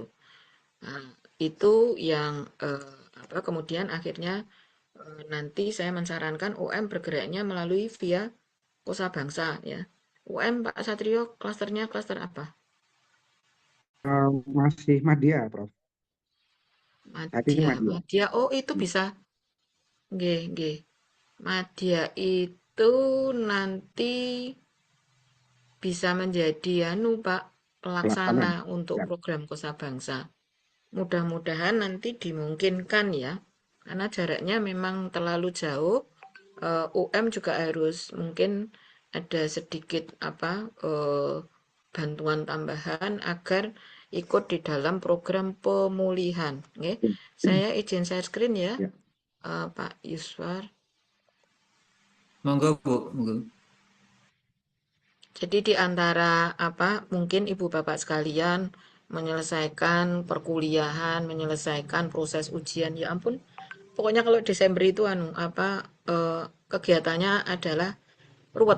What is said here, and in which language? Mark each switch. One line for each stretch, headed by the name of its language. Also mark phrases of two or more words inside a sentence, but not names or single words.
Indonesian: Nah, itu yang kemudian akhirnya nanti saya mensarankan UM bergeraknya melalui via Kosa Bangsa ya. UM Pak Satrio klasternya klaster apa? Masih Madya, Prof. Saat ini Madya. Madya. Madya. Oh, itu bisa.
Javanese: Nggih, nggih.
Indonesian: Madya itu nanti bisa menjadi Pak Pelaksana. pelaksana untuk Ya. program Kosa Bangsa. Mudah-mudahan nanti dimungkinkan ya. Karena jaraknya memang terlalu jauh. UM juga harus mungkin ada sedikit bantuan tambahan agar ikut di dalam program pemulihan. Oke. Saya izin
English: share screen
Indonesian: ya, Ya. Pak Yuswar. Monggo Bu, monggo. Jadi di antara mungkin Ibu Bapak sekalian menyelesaikan perkuliahan, menyelesaikan proses ujian, ya ampun. Pokoknya kalau Desember itu kegiatannya adalah ruwet.